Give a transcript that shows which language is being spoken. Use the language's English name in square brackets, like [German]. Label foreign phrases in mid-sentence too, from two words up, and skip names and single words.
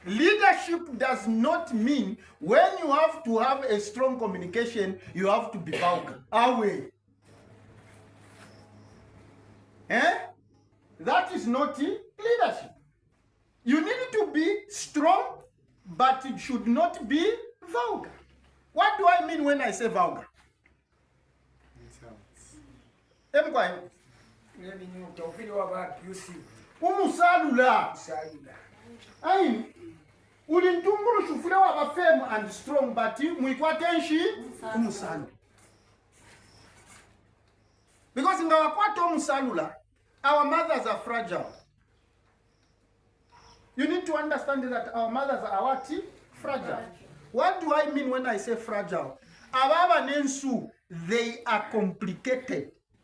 [English] Leadership does not mean when you have to have a strong communication, you have to be vulgar. Away. That is not leadership. You need to be strong, but it should not be vulgar. What do I mean when I say vulgar? [Bemba] Umusalula. Ulintunguru shufula waba [English] firm and strong, but [Bemba] mwikwatenshi umusalula. [English] Because in our [Bemba] kwato umusalula, [English] our mothers are fragile. You need to understand that our mothers are what? Fragile. What do I mean when I say fragile? [Bemba] Ababa nensu, [English] they are complicated.